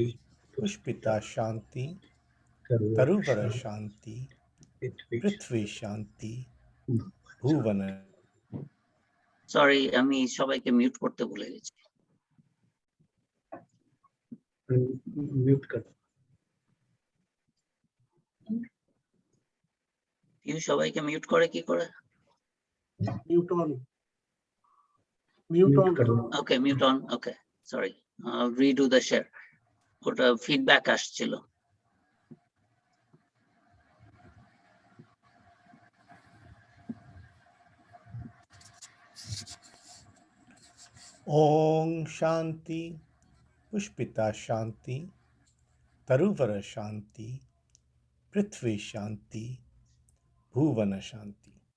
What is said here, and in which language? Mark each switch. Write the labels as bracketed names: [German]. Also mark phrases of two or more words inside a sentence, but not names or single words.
[Sanskrit] पुष्पिता शांति तरुवर शांति पृथ्वी शांति भुवन। [Bangla] সরি, আমি সবাইকে মিউট করতে ভুলে গেছি। মিউট কর। সবাইকে মিউট করে কি করে? [English] Mute on. Mute on. Okay, mute on. Okay, sorry, redo the share. [Bangla] ওটা ফিডব্যাক আসছিল। [Sanskrit] ओम शांति पुष्पिता शांति तरुवर शांति पृथ्वी शांति भुवन शांति।